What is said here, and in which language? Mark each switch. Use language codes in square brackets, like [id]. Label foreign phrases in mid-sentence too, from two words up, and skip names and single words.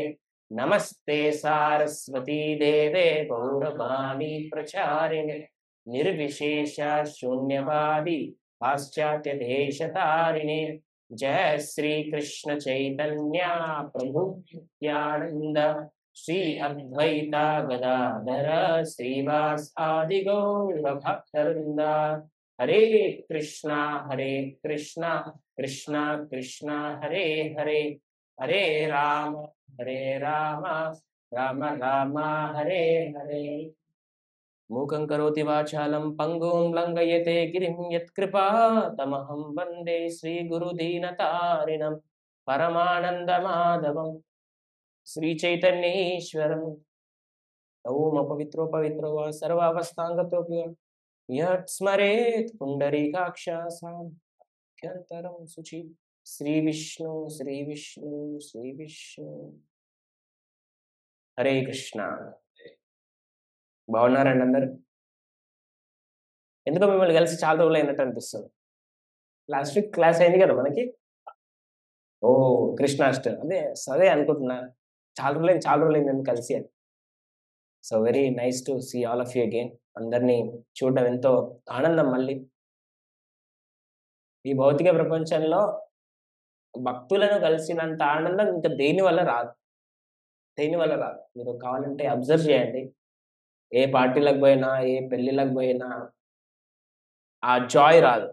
[sa] नमस्ते सारस्वती देवे गौरवाणी प्रचारिणे निर्विशेष शून्यवादी पाश्चात्य देशतारिणे। जय श्री कृष्ण चैतन्य प्रभु नित्यानंद श्री अद्वैता गदाधर श्रीवास आदि गौर भक्तवृंद। हरे कृष्णा कृष्णा कृष्णा हरे हरे, हरे राम राम राम हरे हरे। मूकं करोति वाचालं पंगुं लंघयते गिरिं यत्कृपातमहं वन्दे श्रीगुरुदीनतारिणं परमानन्दमाधवं श्रीचैतन्येश्वरम्। ओम पवित्रो पवित्रो वा सर्वावस्थांगतोऽपि यत् स्मरेत् पुण्डरीकाक्षासाख्यन्तरं शुचि। श्री विष्णु श्री विष्णु श्री विष्णु। हरे कृष्ण। [te] బాగున్నారండి అందరు? ఎందుకో మిమ్మల్ని కలిసి చాలా రోజులు అయినట్టు అనిపిస్తుంది. [en] last week class [te] అయింది కదా మనకి. ఓ కృష్ణాష్టమి అదే అనుకుంటున్నా. చాలా రోజులైంది మేము కలిసి అని. [en] so very nice to see all of you again. [te] అందరినీ చూడడం ఎంతో ఆనందం. మళ్ళీ ఈ భౌతిక ప్రపంచంలో భక్తులను కలిసినంత ఆనందం ఇంకా దేని వల్ల రాదు. మీరు కావాలంటే అబ్జర్వ్ చేయండి. ఏ పార్టీలకు పోయినా, ఏ పెళ్లిళ్ళకు పోయినా ఆ జాయ్ రాదు.